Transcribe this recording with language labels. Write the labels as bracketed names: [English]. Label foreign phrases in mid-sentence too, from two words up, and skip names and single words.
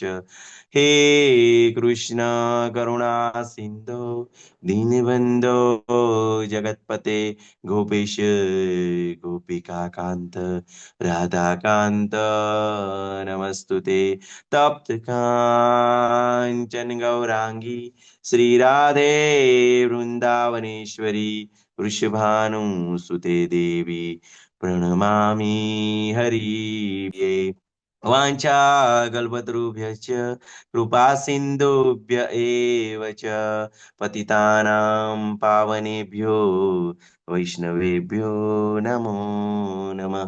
[Sanskrit] હે કૃષ્ણ કરુણા સિંધો દીનબંધો જગતપતે ગોપેશ ગોપિકા કાંત રાધાકાંત નમસ્તુતે. તપ્ત કાંચન ગૌરાંગી શ્રી રાધે વૃંદાવનેશ્વરી વૃષભાનુસુતે દેવી प्रणमामि हरिये. वाञ्छाकल्पतरुभ्यश्च कृपा सिन्धुभ्य एव च पतितानां पावनेभ्यो वैष्णवेभ्यो नमो नमः.